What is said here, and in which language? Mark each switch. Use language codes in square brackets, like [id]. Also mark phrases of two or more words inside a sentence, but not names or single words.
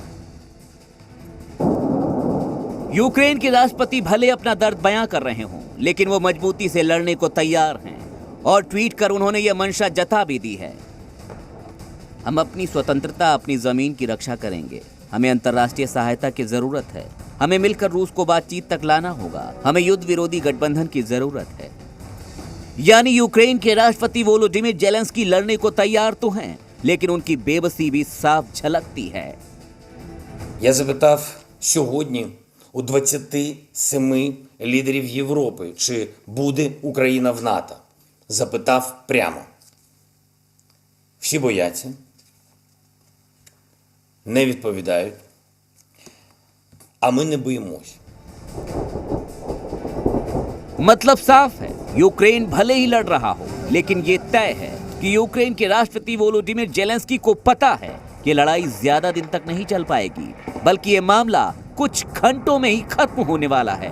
[hi] यूक्रेन के राष्ट्रपति भले अपना दर्द बयां कर रहे हों, लेकिन वो मजबूती से लड़ने को तैयार हैं और ट्वीट कर उन्होंने यह मंशा जता भी दी है, हम अपनी स्वतंत्रता, अपनी जमीन की रक्षा करेंगे। हमें अंतर्राष्ट्रीय सहायता की जरूरत है। हमें मिलकर रूस को बातचीत तक लाना होगा। हमें युद्ध विरोधी गठबंधन की जरूरत है। यानी यूक्रेन के राष्ट्रपति वोलोडिमिर जेलेंस्की लड़ने को तैयार तो हैं, लेकिन उनकी बेबसी भी साफ झलकती है। [uk] Я запитав сьогодні у 27 лідерів Європи, чи буде Україна в НАТО. Запитав прямо. Всі бояться, не відповідають, а ми не боїмось. [hi] मतलब साफ है, यूक्रेन भले ही लड़ रहा हो, लेकिन ये तय है कि यूक्रेन के राष्ट्रपति वोलोडिमिर जेलेंस्की को पता है कि लड़ाई ज्यादा दिन तक नहीं चल पाएगी, बल्कि ये मामला कुछ घंटों में ही खत्म होने वाला है।